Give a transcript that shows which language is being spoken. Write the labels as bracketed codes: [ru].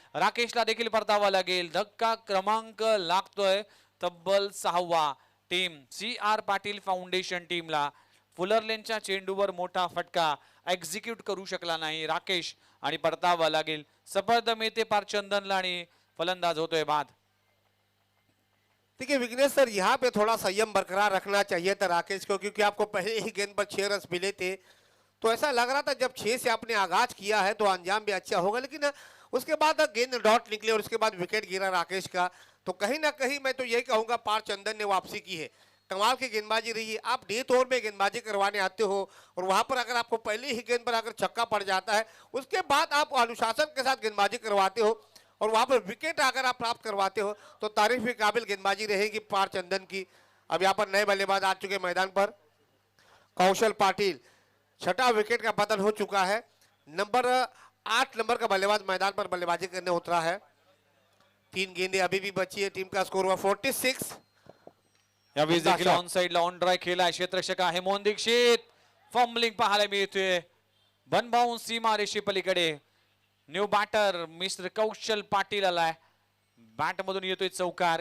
[mr] राकेशला देखील परतावा लागेल. धक्का क्रमांक लागतोय तब्बल 6वा टीम CR पाटील फाउंडेशन टीमला. फुलरलेनच्या चेंडूवर मोठा फटका एक्झिक्यूट करू शकला नाही राकेश आणि परतावा लागेल. सफद मिळते पार चंदनला आणि फलंदाज होतोय बाद. [hi] देखिए विघ्नेश सर, यहाँ पे थोड़ा संयम बरकरार रखना चाहिए था राकेश को, क्योंकि आपको पहले ही गेंद पर 6 रन मिले थे तो ऐसा लग रहा था जब 6 से आपने आगाज किया है तो अंजाम भी अच्छा होगा, लेकिन उसके बाद गेंद डॉट निकले और उसके बाद विकेट गिरा राकेश का, तो कहीं ना कहीं मैं तो यही कहूंगा पार चंदन ने वापसी की है. कमाल की गेंदबाजी रही है. आप डेथ ओवर में गेंदबाजी करवाने आते हो और वहां पर अगर आपको पहले ही गेंद पर अगर छक्का पड़ जाता है उसके बाद आप अनुशासन के साथ गेंदबाजी करवाते हो और वहां पर विकेट अगर आप प्राप्त करवाते हो तो तारीफ के काबिल गेंदबाजी रहेगी पार चंदन की. अब यहाँ पर नए बल्लेबाज आ चुके मैदान पर. कौशल पाटिल, छठा विकेट का पतन हो चुका है. नंबर 8 नंबर का बल्लेबाज मैदान पर बल्लेबाजी करने उतरा है. 3 गेंदें अभी भी बची है. टीम का स्कोर हुआ 46. [mr] यावेळी देखील ऑन साइडला ऑन ड्राय केला. क्षेत्ररक्षक आहे मोहन दीक्षित. फॉर्मलिंग पाहायला मिळतोय. बनबाऊन सीमा रेषे पलीकडे. न्यू बॅटर मिस्टर कौशल पाटील आलाय. बॅट मधून येतोय चौकार.